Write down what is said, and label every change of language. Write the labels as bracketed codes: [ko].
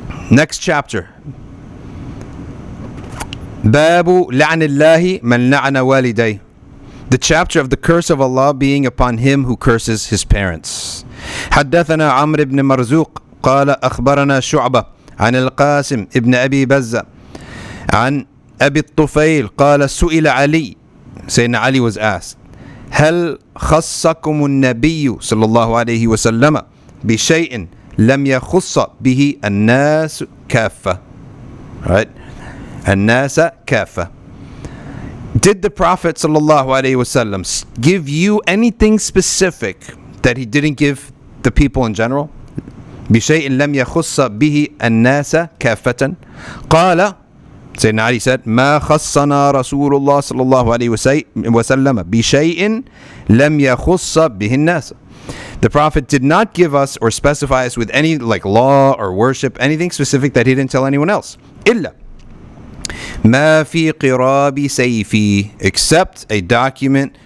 [en] Next chapter. [ar] Babu la'anillahi man la'ana waliday. [en] The chapter of the curse of Allah being upon him who curses his parents. [ar] حدثنا عمرو بن مرزوق قال أخبرنا شعبة عن القاسم ابن أبي بزة عن أبي الطفيل قال سئل علي. [en] Sayyidina Ali was asked, [ar] هل خصكم النبي صلى الله عليه وسلم بشيء لم يخص به الناس كافة. Right? الناس كافة. [en] Did the Prophet ﷺ give you anything specific that he didn't give the people in general? [ar] بشيء لم يخص به الناس كافة. قال, [en] Sayyidina Ali said, [ar] ما خصنا رسول الله صلى الله عليه وسلم بشيء لم يخص به الناس. [en] The Prophet did not give us or specify us with any law or worship, anything specific that he didn't tell anyone else. [ar] إلا ما في قراب سيفي, [en] except a document